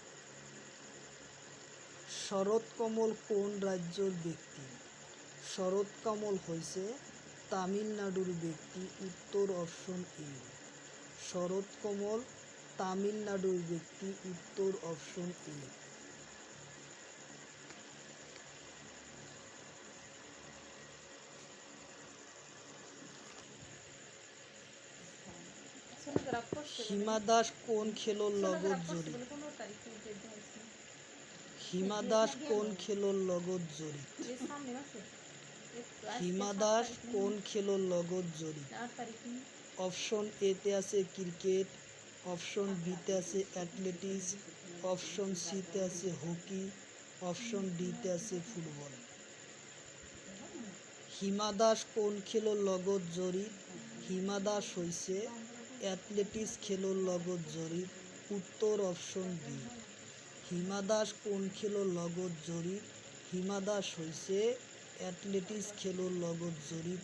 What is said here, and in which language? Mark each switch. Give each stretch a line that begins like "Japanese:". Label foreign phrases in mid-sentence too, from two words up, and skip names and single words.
Assamese: শরৎ কমল কোন রাজ্যের ব্যক্তি? শরৎ কমল হইছে তামিলনাড়ুর ব্যক্তি। উত্তর অপশন এ। শরৎ কমল তামিলনাড়ুর ব্যক্তি। উত্তর অপশন এ। হিমা দাস কোন খেলোর লগত জড়িত? হিমা দাস কোন খেলোর লগত জড়িত? হিমা দাস কোন খেলোর লগত জড়িত? অপশন এতে আছে ক্রিকেট, অপশন বিতে আছে অ্যাথলেটিক্স, অপশন সিতে আছে হকি, অপশন ডিতে আছে ফুটবল। হিমা দাস কোন খেলোর লগত জড়িত? হিমা দাস হইছে অ্যাথলেটিক্স খেলোর লগত জড়িত। উত্তর অপশন বি। হিমা দাস কোন খেলোর লগত জড়িত? হিমা দাস হইছে অ্যাথলেটিক্স খেলোর লগত জড়িত।